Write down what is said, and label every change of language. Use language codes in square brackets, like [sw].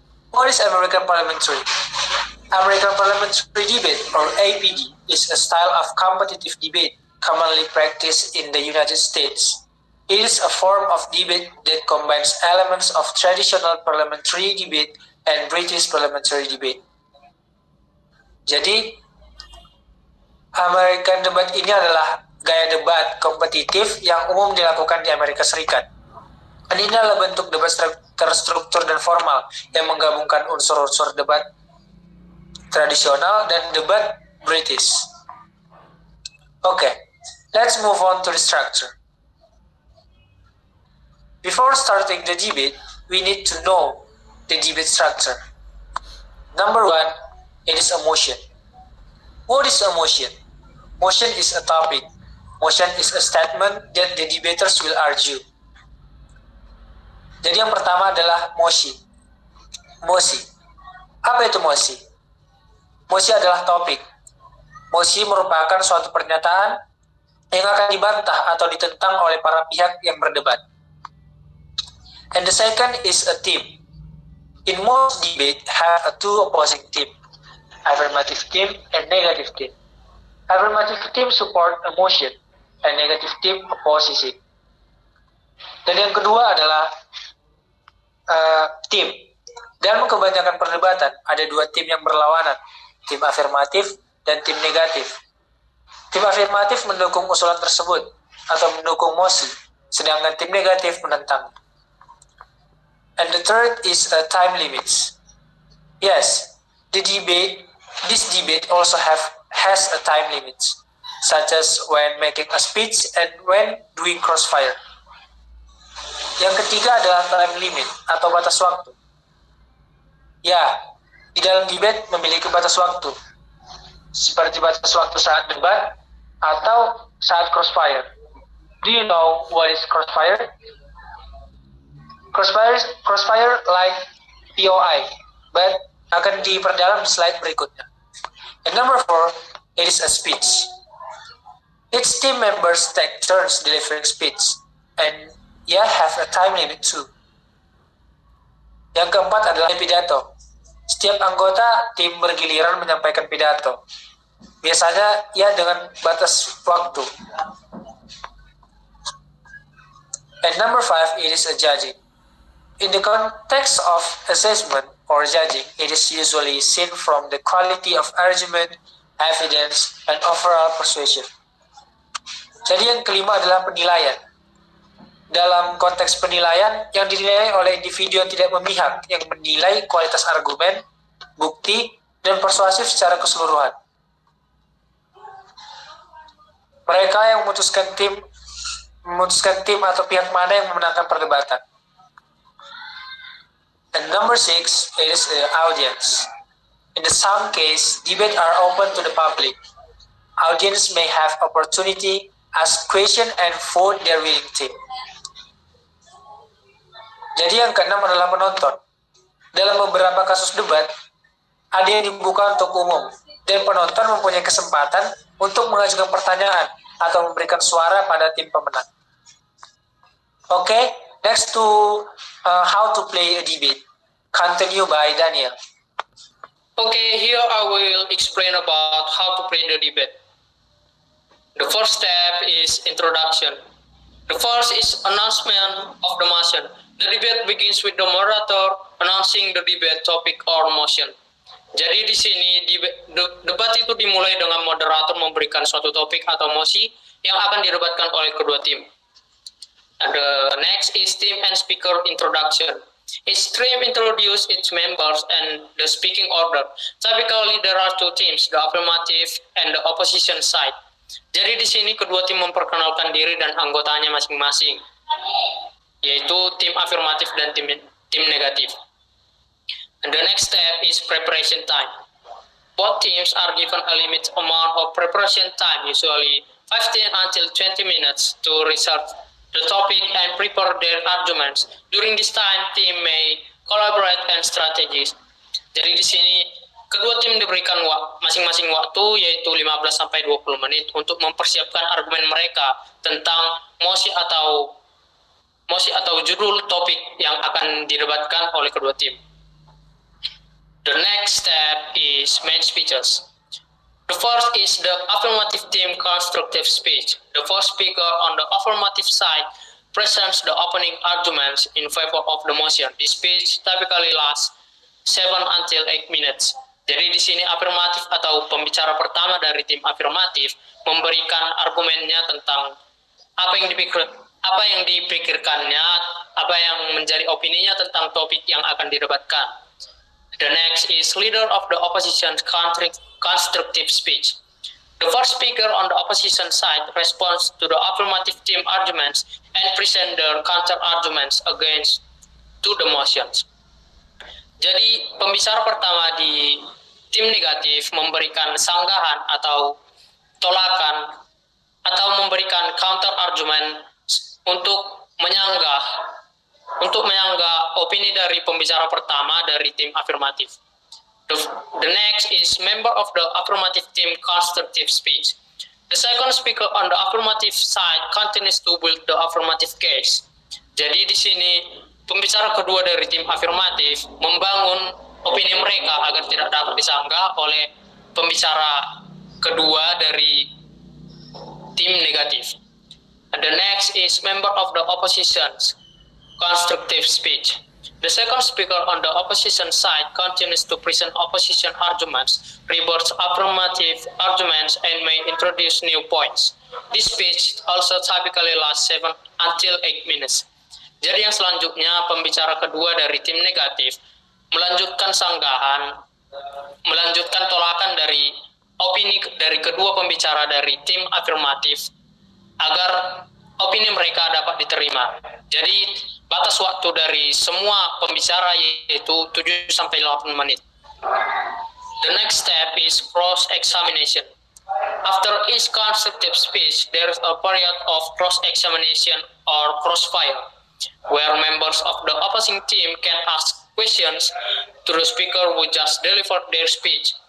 [en] What is American parliamentary? American parliamentary debate, or APD, is a style of competitive debate commonly practiced in the United States. It is a form of debate that combines elements of traditional parliamentary debate and British parliamentary debate. [id] Jadi, American debate ini adalah gaya debat kompetitif yang umum dilakukan di Amerika Serikat. Dan ini adalah bentuk debat terstruktur dan formal yang menggabungkan unsur-unsur debat tradisional dan debat British. [en] Okay, let's move on to the structure. Before starting the debate, we need to know the debate structure. Number one, it is a motion. What is a motion? Motion is a topic. Motion is a statement that the debaters will argue. [id] Jadi yang pertama adalah mosi. Mosi. Apa itu mosi? Mosi adalah topik. Mosi merupakan suatu pernyataan yang akan dibantah atau ditentang oleh para pihak yang berdebat. [en] And the second is a team. In most debate have a two opposing team, affirmative team and negative team. Affirmative team support a motion and negative team opposes it. [id] Dan yang kedua adalah tim. Dalam kebanyakan perdebatan ada dua tim yang berlawanan, tim afirmatif dan tim negatif. Tim afirmatif mendukung usulan tersebut, atau mendukung mosi, sedangkan tim negatif menentang. [en] And the third is time limits. Yes, this debate also has a time limit, such as when making a speech and when doing crossfire. [id] Yang ketiga adalah time limit atau batas waktu. Ya, di dalam debate memiliki batas waktu, seperti batas waktu saat debat atau saat crossfire. [en] Do you know what is crossfire? Crossfire like POI, but [id] akan diperdalam di slide berikutnya. [en] And number 4, it is a speech. Its team members take turns delivering speech, and have a time limit too. [id] Yang keempat adalah pidato. Setiap anggota tim bergiliran menyampaikan pidato. Biasanya dengan batas waktu. [en] And number 5, it is a judging. In the context of assessment or judging, it is usually seen from the quality of argument, evidence, and overall persuasion. [id] Jadi yang kelima adalah penilaian. Dalam konteks penilaian, yang dinilai oleh individu yang tidak memihak, yang menilai kualitas argumen, bukti, dan persuasif secara keseluruhan. Mereka yang memutuskan tim atau pihak mana yang memenangkan perdebatan. [en] And number 6, it is the audience. In some case, debate are open to the public. Audience may have opportunity, ask question, and vote their winning team. [id] Jadi yang keenam adalah penonton. Dalam beberapa kasus debat, ada yang dibuka untuk umum, dan penonton mempunyai kesempatan untuk mengajukan pertanyaan atau memberikan suara pada tim pemenang. [en] Okay, next to how to play a debate. Continue by Daniel. Okay, here I will explain about how to play the debate. The first step is introduction. The first is announcement of the motion. The debate begins with the moderator announcing the debate topic or motion. [id] Jadi di sini debat itu dimulai dengan moderator memberikan suatu topik atau mosi yang akan didebatkan oleh kedua tim. [en] And the next is team and speaker introduction. Each team introduce its members and the speaking order. Typically there are two teams, the affirmative and the opposition side. [id] Jadi di sini kedua tim memperkenalkan diri dan anggotanya masing-masing, yaitu tim afirmatif dan tim negatif. [en] And the next step is preparation time. Both teams are given a limited amount of preparation time, usually 15 until 20 minutes, to research the topic and prepare their arguments. During this time, team may collaborate and strategies. [id] Jadi di sini kedua tim diberikan masing-masing waktu, yaitu 15-20 menit untuk mempersiapkan argumen mereka tentang mosi atau judul topik yang akan didebatkan oleh kedua tim. [en] The next step is main speeches. The first is the affirmative team constructive speech. The first speaker on the affirmative side presents the opening arguments in favor of the motion. This speech typically lasts 7 until 8 minutes. [id] Jadi di sini afirmatif atau pembicara pertama dari tim afirmatif memberikan argumennya tentang apa yang dipikirkannya, apa yang menjadi opininya tentang topik yang akan didebatkan. [en] The next is leader of the opposition constructive speech. The first speaker on the opposition side responds to the affirmative team arguments and present their counter arguments against to the motions. [id] Jadi pembicara pertama di tim negatif memberikan sanggahan atau tolakan atau memberikan counter argument untuk menyanggah opini dari pembicara pertama dari tim afirmatif. [en] The next is member of the affirmative team constructive speech. The second speaker on the affirmative side continues to build the affirmative case. [id] Jadi di sini pembicara kedua dari tim afirmatif membangun opini mereka agar tidak dapat disanggah oleh pembicara kedua dari tim negatif. [en] And the next is member of the opposition's constructive speech. The second speaker on the opposition side continues to present opposition arguments, rebuts affirmative arguments, and may introduce new points. This speech also typically lasts 7 until 8 minutes. [id] Jadi yang selanjutnya, pembicara kedua dari tim negatif melanjutkan sanggahan, melanjutkan tolakan dari opini dari kedua pembicara dari tim afirmatif agar opini mereka dapat diterima. Jadi batas waktu dari semua pembicara yaitu 7-8 menit. [en] The next step is cross-examination. After each constructive speech, there is a period of cross-examination or crossfire, where members of the opposing team can ask questions to the speaker who just delivered their speech.